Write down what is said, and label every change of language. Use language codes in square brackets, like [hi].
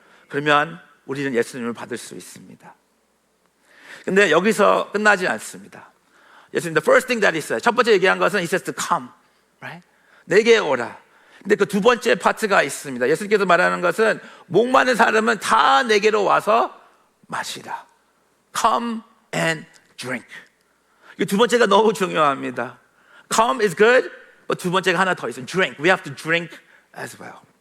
[ko] 그러면 우리는 예수님을 받을 수 있습니다. 근데 여기서 끝나지 않습니다. [en] 예수님, the first thing that he said, [ko] 첫 번째 얘기한 것은 [en] he says to come, right? [ko] 내게 오라. 근데 그 두 번째 파트가 있습니다. 예수님께서 말하는 것은 목마른 사람은 다 내게로 와서 마시라. [en] Come and drink. [ko] 이 두 번째가 너무 중요합니다. [en] Come is good, but [ko] 두 번째가 하나 더 있어요. [en] Drink. We have to drink as well.